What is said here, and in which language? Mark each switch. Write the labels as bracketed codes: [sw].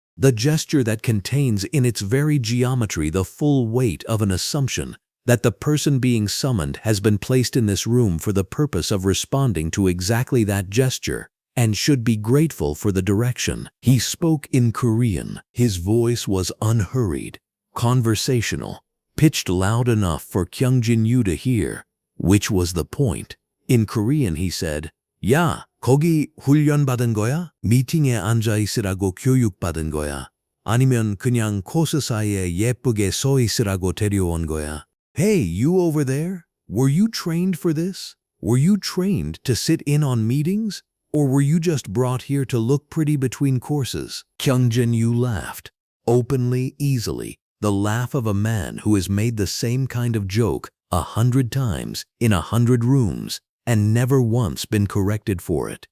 [en] The gesture that contains in its very geometry the full weight of an assumption that the person being summoned has been placed in this room for the purpose of responding to exactly that gesture and should be grateful for the direction. He spoke in Korean. His voice was unhurried, conversational, pitched loud enough for Kyung-Jin to hear, which was the point. In Korean he said, [ko] 야, 거기 훈련 받은 거야? 미팅에 앉아 있으라고 교육 받은 거야? 아니면 그냥 코스 사이에 예쁘게 서 있으라고 데려온 거야? [en] Hey, you over there? Were you trained for this? Were you trained to sit in on meetings? Or were you just brought here to look pretty between courses? Kyung-Jin laughed, openly, easily, the laugh of a man who has made the same kind of joke 100 times in 100 rooms and never once been corrected for it.